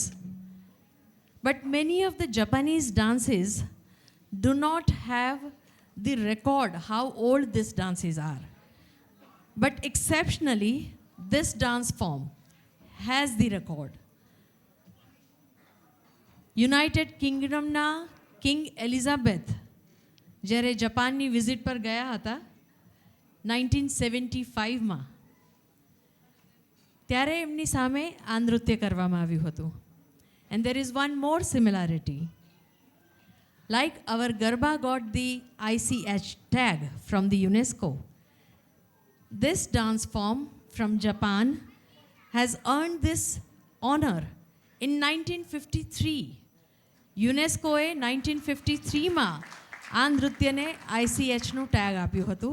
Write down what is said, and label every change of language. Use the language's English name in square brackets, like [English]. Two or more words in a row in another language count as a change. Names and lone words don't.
[English] But many of the Japanese dances do not have the record how old these dances are. But exceptionally, this dance form has the record. [Gujarati] United Kingdomના King Elizabeth જ્યારે જાપાનની વિઝિટ પર ગયા હતા 1975માં, ત્યારે એમની સામે આ નૃત્ય કરવામાં આવ્યું હતું. [English] And there is one more similarity. Like our Garba got the ICH tag from the UNESCO, this dance form from Japan has earned this honor in 1953. [Gujarati] યુનેસ્કોએ 1953માં આ નૃત્યને ICHનું ટેગ આપ્યું હતું.